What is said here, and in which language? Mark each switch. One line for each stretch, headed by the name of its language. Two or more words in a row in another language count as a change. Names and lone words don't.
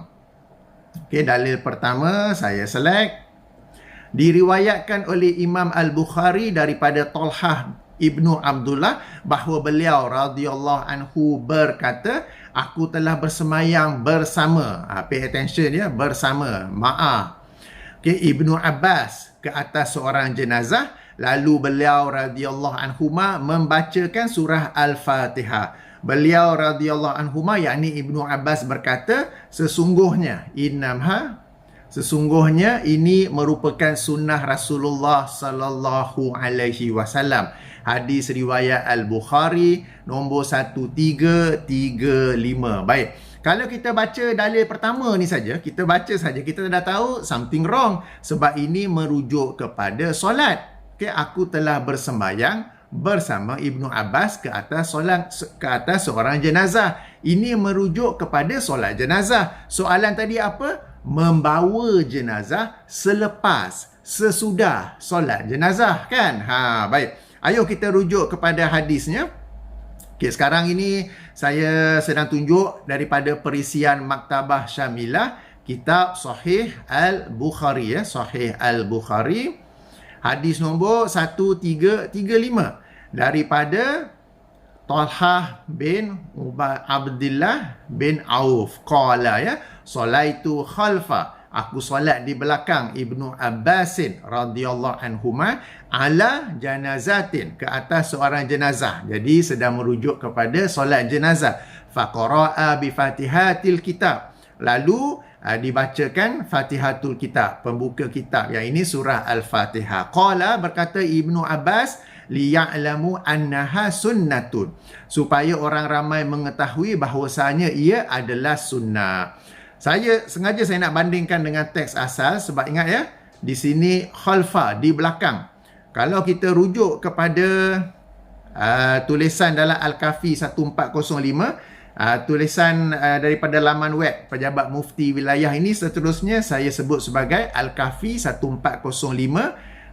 Malay: Okey, dalil pertama saya select. Diriwayatkan oleh Imam Al-Bukhari daripada Talhah Ibnu Abdullah bahawa beliau
Arabic: رضي الله عنه
Malay: berkata, aku telah bersemayang bersama,
English: pay attention
Malay: ya, bersama Ibnu Abbas ke atas seorang jenazah, lalu beliau
Arabic: رضي الله عنهما
Malay: membacakan surah Al-Fatihah. Beliau
Arabic: رضي الله عنهما,
Malay: yakni Ibnu Abbas berkata, sesungguhnya ini merupakan sunnah Rasulullah
Arabic: صلى الله عليه وسلم.
Malay: Hadis riwayat Al-Bukhari nombor 1335. Baik. Kalau kita baca dalil pertama ni saja, kita baca saja, kita dah tahu
English: something wrong
Malay: sebab ini merujuk kepada solat. Okey, aku telah bersembayang bersama Ibnu Abbas ke atas seorang jenazah. Ini merujuk kepada solat jenazah. Soalan tadi apa? Membawa jenazah sesudah solat jenazah, kan? Baik. Ayo kita rujuk kepada hadisnya. Okey, sekarang ini saya sedang tunjuk daripada perisian Maktabah Syamilah, kitab Sahih Al-Bukhari ya, Sahih Al-Bukhari. Hadis nombor 1335 daripada Talhah bin Abdullah bin Auf qala ya,
Arabic: صليت خلف,
Malay: aku solat di belakang
Arabic: ابن عباس رضي الله عنهما على جنازة,
Malay: ke atas seorang jenazah. Jadi sedang merujuk kepada solat jenazah.
Arabic: فقرأ بفاتحة الكتاب.
Malay: Lalu dibacakan Fatihatul Kitab, pembuka kitab. Yang ini surah Al-Fatihah. Qala, berkata Ibnu Abbas,
Arabic: ليعلموا أنها سنة,
Malay: supaya orang ramai mengetahui bahawasanya ia adalah sunnah. Saya nak bandingkan dengan teks asal sebab ingat ya, di sini khalfa, di belakang. Kalau kita rujuk kepada tulisan dalam Al-Kafi 1405, tulisan daripada laman web Pejabat Mufti Wilayah ini, seterusnya saya sebut sebagai Al-Kafi 1405.